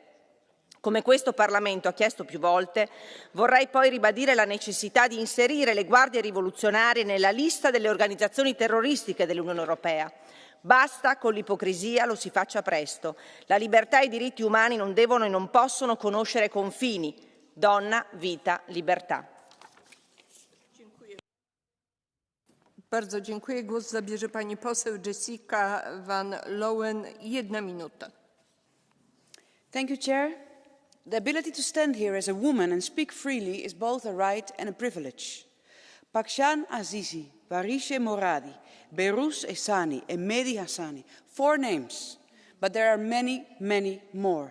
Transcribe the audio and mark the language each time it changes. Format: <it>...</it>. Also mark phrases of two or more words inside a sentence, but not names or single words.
<it>Come questo Parlamento ha chiesto più volte, vorrei poi ribadire la necessità di inserire le guardie rivoluzionarie nella lista delle organizzazioni terroristiche dell'Unione Europea. Basta con l'ipocrisia, lo si faccia presto. La libertà e i diritti umani non devono e non possono conoscere confini. Donna, vita, libertà.</it> <pl>Bardzo dziękuję. Głos zabierze pani poseł Jessica van Lowen, 1 minuta.</pl> <en>Thank you, Chair. The ability to stand here as a woman and speak freely is both a right and a privilege. Pakshan Azizi, Varishe Moradi, Behruz Esani, and Mehdi Hassani. 4 names, but there are many, many more.</en>